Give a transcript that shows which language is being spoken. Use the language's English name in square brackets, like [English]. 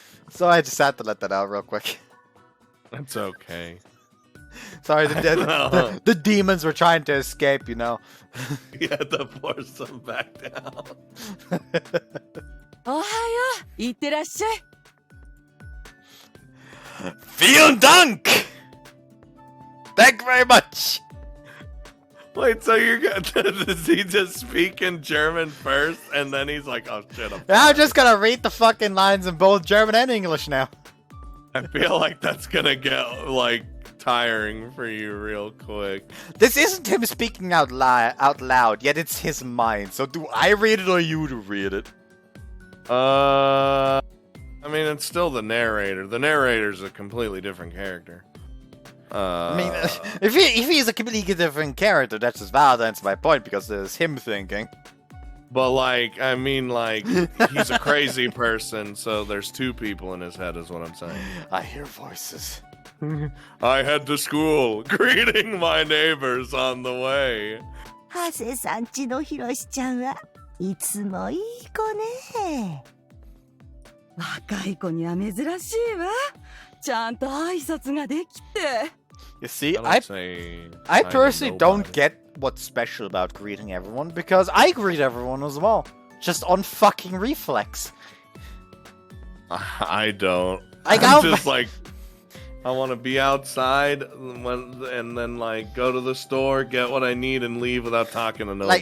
[English] So I just had to let that out real quick. That's okay. Sorry, the demons were trying to escape, you know. You had to force them back down. [Japanese] おはよういってらっしゃい [German] Vielen Dank! [English] Thank you very much! Wait, so you're gonna does he just speak in German first, and then he's like, "Oh shit!" I'm just gonna read the fucking lines in both German and English now. I feel like that's gonna get like tiring for you real quick. This isn't him speaking out loud, yet it's his mind. So do I read it or you to read it? I mean, it's still the narrator. The narrator's a completely different character. I mean, if he's a completely different character, that's just validates my point because there's him thinking. But like, I mean, like, he's a crazy person, so there's two people in his head, is what I'm saying. I hear voices. I head to school, greeting my neighbors on the way. [Japanese] ハセさんちのヒロシちゃんはいつもいい子ね。若い子には珍しいわ。ちゃんと挨拶ができて。 [English] You see, I personally don't get what's special about greeting everyone because I greet everyone as well, just on fucking reflex. I don't. I'm just like, I want to be outside and then like go to the store, get what I need, and leave without talking to nobody.